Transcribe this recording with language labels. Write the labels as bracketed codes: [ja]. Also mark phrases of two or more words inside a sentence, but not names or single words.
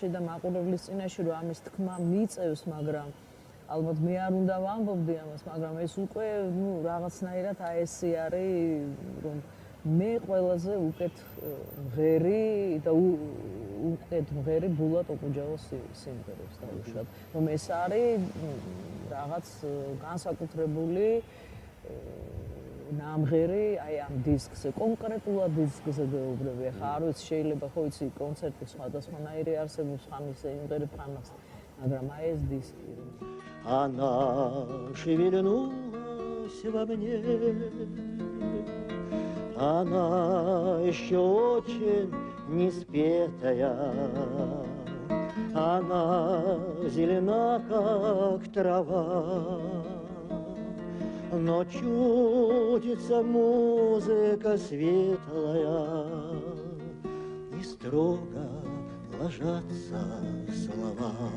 [ka] და მაყურებლის წინაშე, რომ ამის თქმა მიწევს, მაგრამ ალბათ მე არ უნდა ვამბობდი ამას, მაგრამ ეს უკვე ნუ რაღაცნაირად აი ესე არის, რომ მე ყველაზე უკეთ მღერი და უკეთ მღერი ბულატ ოკუჯავას სიმღერებს დავუშვათ, რომ ეს არის რაღაც განსაკუთრებული ნამღერი აი ამ დისკზე, კონკრეტულად დისკზე გეუბნები. ახლა არ ვიცი, შეიძლება ხო იცი კონცერტი სხვადასხვანაირი არსებობს ხამის სიმღერებ ხამას, მაგრამ აი ეს дисკი. [ru] Она шевельнулась во мне, она еще очень неспетая, она зелена, как трава, но чудится музыка светлая, и строго ложатся слова.